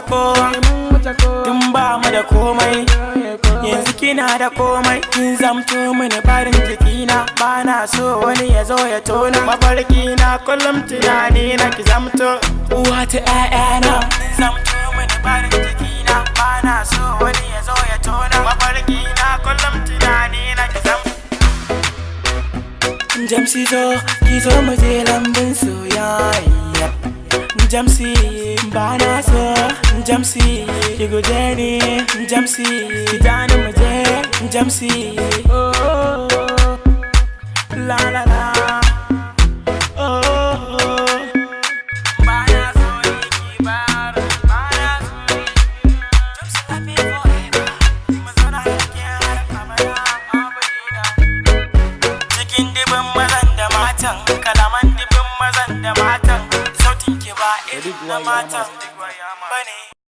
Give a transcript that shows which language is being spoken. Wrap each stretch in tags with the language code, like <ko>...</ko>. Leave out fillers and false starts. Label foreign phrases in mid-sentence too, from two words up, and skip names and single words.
<ha>kowa tun ba mu da komai yanzu kina da komai kin zamto mini farin jikina bana so wani ya zo ya tona mafarki na kullum tunani na ki zamto uwa ta ƴaƴana kin zamto mini farin jikina bana so wani ya zo ya tona mafarki na kullum tunani na ki zamto Jamsi zo ki zo mu je lambun soyayya Jamsi bana so Jamsi ki guje ni Jamsi jani mu je Jamsi la la la bana so ki bar bana so Jamsi</ha> <en>love me forever</en> <ha>mazana ke har abada abadina cikin dibin mazan da matan kalaman dibin mazan da matan sautin ki ba irin na matan bane</ha>